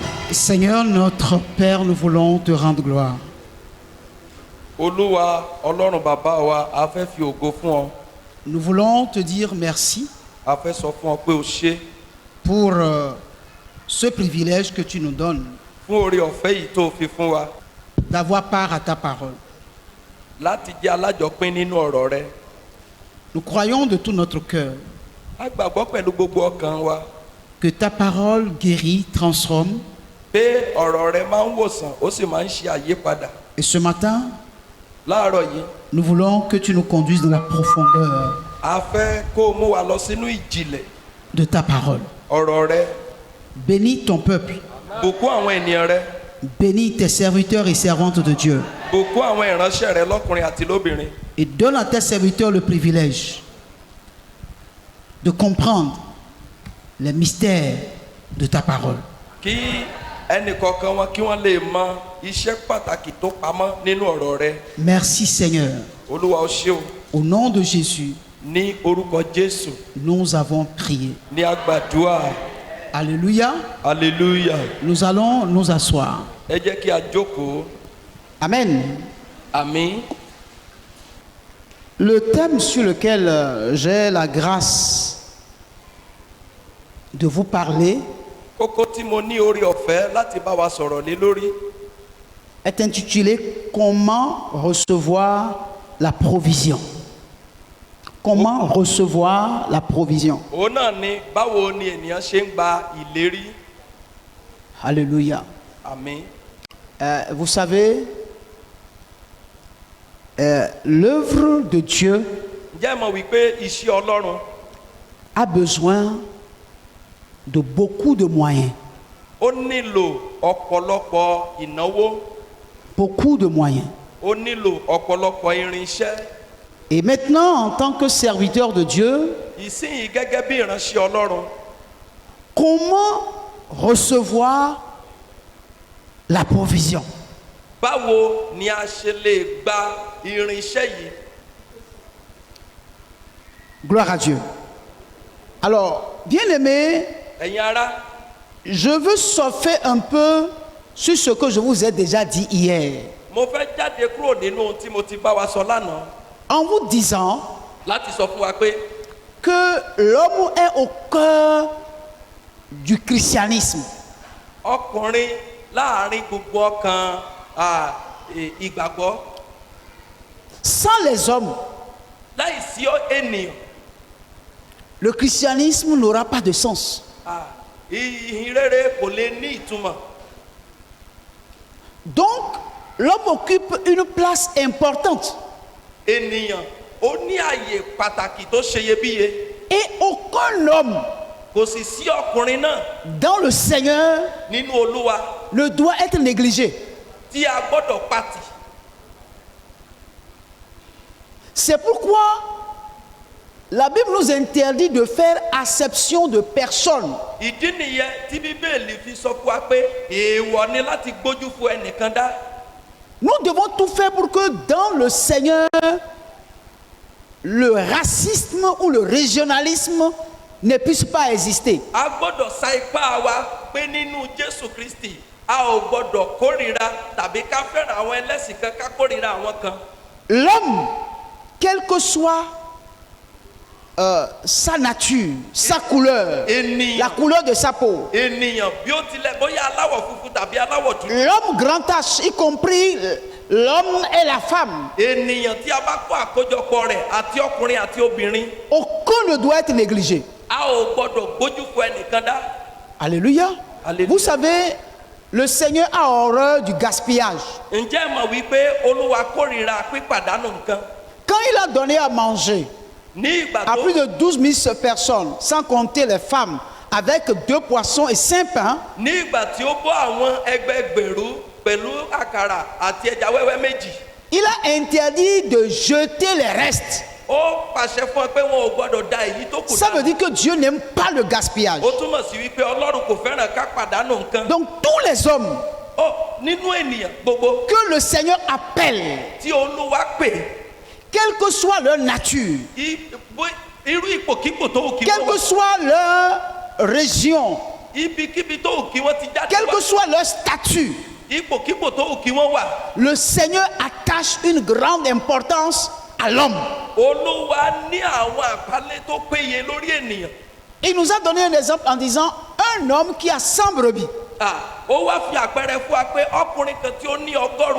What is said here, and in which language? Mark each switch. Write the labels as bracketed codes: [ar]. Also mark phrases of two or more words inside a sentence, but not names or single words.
[fr] Seigneur notre Père, nous voulons te rendre gloire. [yo] Olúwa Ọlọ́run bàbá wa, a fẹ́ fi ògo fún ọ. [fr] Nous voulons te dire merci [yo] A fẹ́ sọ fún ọ pé o ṣé [fr] pour ce privilège que tu nous donnes [yo] fún oore ọ̀fẹ́ yìí tó fi fún wa [fr] d'avoir part à ta parole. [yo] láti jẹ́ alájọpín nínú ọ̀rọ̀ rẹ. [fr] Nous croyons de tout notre cœur [yo] A gbàgbọ́ pẹ̀lú gbogbo ọkàn wa [fr] que ta parole guérit, transforme. [yo] pé ọ̀rọ̀ rẹ máa ń wòsàn ó sì máa ń ṣe àyípadà. [fr] Et ce matin, [yo] Láàárọ̀ yìí, [fr] nous voulons que tu nous conduises dans la profondeur [yo] a fẹ́ kó o mú wa lọ sínú ìjìnlẹ̀ [fr] de ta parole. [yo] ọ̀rọ̀ rẹ. [fr] Bénis ton peuple, [yo] Bùkún àwọn ènìyàn rẹ, [fr] bénis tes serviteurs et servantes de Dieu, [yo] bùkún àwọn ìránṣẹ́ rẹ lọ́kùnrin àti lóbìnrin. [fr] et donne à tes serviteurs le privilège de comprendre les mystères de ta parole. [yo] Kí ẹnìkọ̀ọ̀kan wọn kí wọ́n lè mọ iṣẹ́ pàtàkì tó pamọ́ nínú ọ̀rọ̀ rẹ. [fr] Merci Seigneur. [yo] Olúwa o ṣé o. [fr] Au nom de Jésus, [yo] Ní orúkọ Jésù [fr] nous avons prié. [yo] ní agbàdúrà. [fr] Alléluia. [yo] Hallelujah. [fr] Nous allons nous asseoir. [yo] Ẹ jẹ́ kí a jókòó. [fr] Amen. [yo] Àmín. [fr] Le thème sur lequel j'ai la grâce de vous parler [yo] Kókó tí mo ní oore ọ̀fẹ́ láti bá wa sọ̀rọ̀ lé lórí [fr] est intitulé Comment recevoir la provision. Comment recevoir la provision. [yo] òun náà ni báwo ni ènìyàn ṣe ń gba ìlérí. [fr] Alléluia. [yo] Àmín. [fr] Vous savez, l'œuvre de Dieu [yo] Ǹjẹ́ ẹ mọ̀ wípé iṣẹ́ Ọlọ́run [fr] a besoin de beaucoup de moyens. [yo] ó nílò ọ̀pọ̀lọpọ̀ ìnáwó, [fr] Beaucoup de moyens. [yo] ó nílò ọ̀pọ̀lọpọ̀ irinṣẹ́. [fr] Et maintenant, en tant que serviteur de Dieu, [yo] Ìsínyìí gẹ́gẹ́ bí ìránṣẹ́ Ọlọ́run, [fr] comment recevoir la provision? [yo] báwo ni a ṣe lè gba irinṣẹ́ yìí? [fr] Gloire à Dieu. Alors, bien-aimés, [yo] Ẹ̀yin ará, [fr] je veux surfer un peu sur ce que je vous ai déjà dit hier, [yo] mo fẹ́ jáde kúrò nínú ohun tí mo ti bá wa sọ lánàá [fr] en vous disant [yo] láti sọ fún wa pé [fr] que l'homme est au cœur du christianisme. [yo] ọkùnrin láàrin gbogbo ọkàn ìgbàgbọ́, [fr] Sans les hommes, [yo] láì sí ènìyàn, [fr] le christianisme n'aura pas de sens. [yo] ìhìn rere kò lè ní ìtumọ̀. [fr] Donc, l'homme occupe une place importante [yo] Ènìyàn ó ní àyè pàtàkì tó ṣeyebíye. [fr] et aucun homme [yo] Kò sì sí ọkùnrin náà [fr] dans le Seigneur [yo] nínú Olúwa [fr] ne doit être négligé. [yo] tí a gbọ́dọ̀ pàtì. [fr] C'est pourquoi la Bible nous interdit de faire acception de personnes. [yo] Ìdí nìyẹn tí Bíbélì fi sọ fún wa pé èèwọ̀ ni láti gbójú fún ẹnìkan dá. [fr] Nous devons tout faire pour que dans le Seigneur, le racisme ou le régionalisme ne puisse pas exister. [yo] A gbọ́dọ̀ sa ipá wa pé nínú Jésù Kristi a ò gbọ́dọ̀ kórìíra tàbí ká fẹ́ràn àwọn ẹlẹ́sìn kan ká kórìíra àwọn kan. [fr] L'homme, quelle que soit sa nature, sa couleur, la couleur de sa peau, [yo] Ènìyàn bí ó tilẹ̀ bóyá aláwọ̀ funfun tàbí aláwọ̀ dúdú. [fr] l'homme grand H, y compris l'homme et la femme, [yo] Ènìyàn tí a bá kó àkójọpọ̀ rẹ̀ àti ọkùnrin àti obìnrin, [fr] aucun ne doit être négligé. [yo] a ò gbọ́dọ̀ gbójú fún ẹnìkan dá. [fr] Alléluia. Alléluia. Vous savez, le Seigneur a horreur du gaspillage. [yo] Ǹjẹ́ ẹ mọ̀ wípé Olúwa kórìíra pípàdánù nǹkan? [fr] Quand il a donné à manger [yo] Ní ìgbà [fr] à [yo] tó [fr] plus de 12 000 personnes, sans compter les femmes, avec 2 poissons et 5 pains, [yo] ní ìgbà tí ó bọ́ àwọn ẹgbẹẹgbẹ̀rún pẹ̀lú àkàrà àti ẹja wẹ́wẹ́ méjì, [fr] il a interdit de jeter les restes. [yo] ó pàṣẹ fún ọ pé wọn ò gbọ́dọ̀ da èyí tó kù [fr] Ça veut [yo] dànù. [fr] dire que Dieu n'aime pas le gaspillage. [yo] Ó túmọ̀ sí wípé Ọlọ́run kò fẹ́ràn ká pàdánù nǹkan. [fr] Donc tous les hommes [yo] Nínú ènìyàn gbogbo [fr] que le Seigneur appelle, [yo] tí Olúwa pè, [fr] quelle que soit leur nature, [yo] irú ipòkípò tó wù kí [fr] quelle [yo] wọ́n [fr] que [yo] wà, [fr] soit leur région, [yo] ibikíbi tó wù kí wọ́n ti jáde [fr] quel [yo] wá, [fr] que soit leur statut, [yo] ipòkípò tó wù kí wọ́n wà, [fr] le Seigneur attache une grande importance à l'homme. [yo] Olúwa ní àwọn àpálẹ́ tó péye lórí ènìyàn. [fr] Il nous a donné un exemple en disant un homme qui a 100 brebis. [yo] Ó wá fi àpẹẹrẹ fún wa pé ọkùnrin kan tí ó ní 100